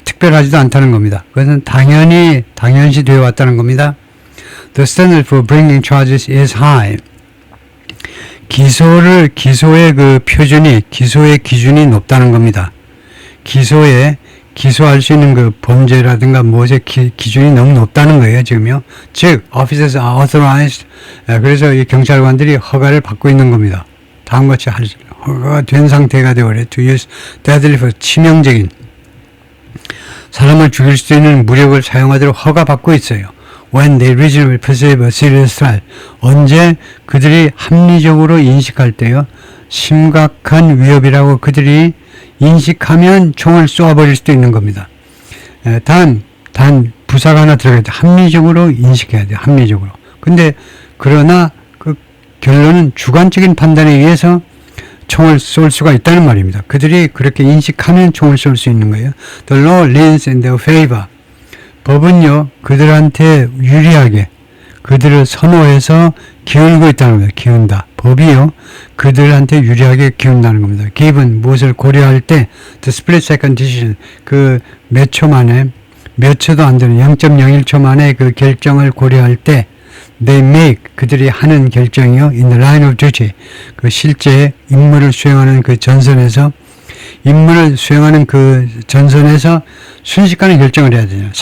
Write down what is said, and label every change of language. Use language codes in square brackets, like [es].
[ko] 특별하지도 않다는 겁니다. 그것은 당연시 되어 왔다는 겁니다. [en] The standard for bringing charges is high. [ko] 기소의 그 표준이, 기소의 기준이 높다는 겁니다. 기소할 수 있는 그 범죄라든가 무엇의 기준이 너무 높다는 거예요, 지금요. 즉, [en] officers are authorized. [ko] 그래서 이 경찰관들이 허가를 받고 있는 겁니다. 다음같이 허가가 된 상태가 되어버려. [en] To use deadly force, [ko] 치명적인 사람을 죽일 수 있는 무력을 사용하도록 허가받고 있어요. [en] When they reasonably perceive a serious threat. [ko] 언제 그들이 합리적으로 인식할 때요. 심각한 위협이라고 그들이 인식하면 총을 쏘아버릴 수도 있는 겁니다. 단 부사가 하나 들어가야 돼. 합리적으로 인식해야 돼. 합리적으로. 근데 그러나 그 결론은 주관적인 판단에 의해서 총을 쏠 수가 있다는 말입니다. 그들이 그렇게 인식하면 총을 쏠 수 있는 거예요. [en] The law leans in their favor. [ko] 법은요, 그들한테 유리하게, 그들을 선호해서 기울고 있다는 겁니다. 기운다. 법이요, 그들한테 유리하게 기운다는 겁니다. [en] given, [ko] 무엇을 고려할 때, [en] the split second decision, [ko] 그 몇 초 만에, 몇 초도 안 되는 0.01초 만에 그 결정을 고려할 때, [en] they make, [ko] 그들이 하는 결정이요, [en] in the line of duty, [ko] 그 실제 임무를 수행하는 그 전선에서, 임무를 수행하는 그 전선에서 순식간에 결정을 해야 되잖아요.